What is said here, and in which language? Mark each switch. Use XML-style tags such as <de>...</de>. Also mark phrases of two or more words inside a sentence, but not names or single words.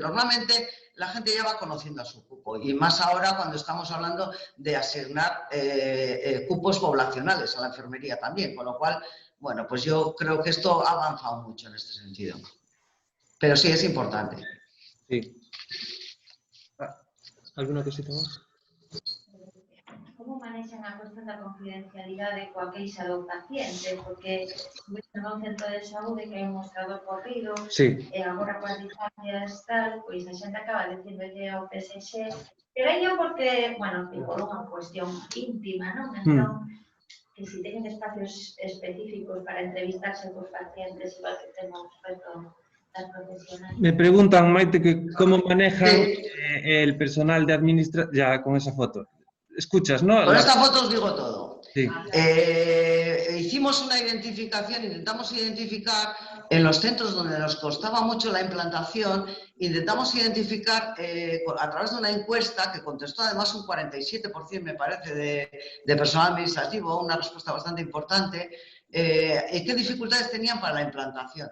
<es>Normalmente la gente ya va conociendo a su cupo, y más ahora cuando estamos hablando de asignar cupos poblacionales a la enfermería también, con lo cual, bueno, pues yo creo que esto ha avanzado mucho en este sentido. Pero sí, es importante. Sí. ¿Alguna cosita más?</es> <gl>¿Cómo manejan na cuestión da confidencialidade coa queixa do paciente, porque no centro de saúde que hai un mostrador corrido, Sí. e agora coas distancias tal, pois a xente acaba dicindolle ao PSG, pero aí porque, bueno, por unha cuestión íntima, non? Entón, que si teñen espacios específicos para entrevistarse cos pacientes, igual que temos resto das profesionales.</gl> <es>Me preguntan, Maite, que cómo manejan el personal de administración, ya con esa foto. Escuchas, ¿no? Con esta foto os digo todo. Sí. Hicimos una identificación, intentamos identificar en los centros donde nos costaba mucho la implantación, intentamos identificar a través de una encuesta que contestó además un 47%, me parece, de personal administrativo, una respuesta bastante importante, qué dificultades tenían para la implantación.</es>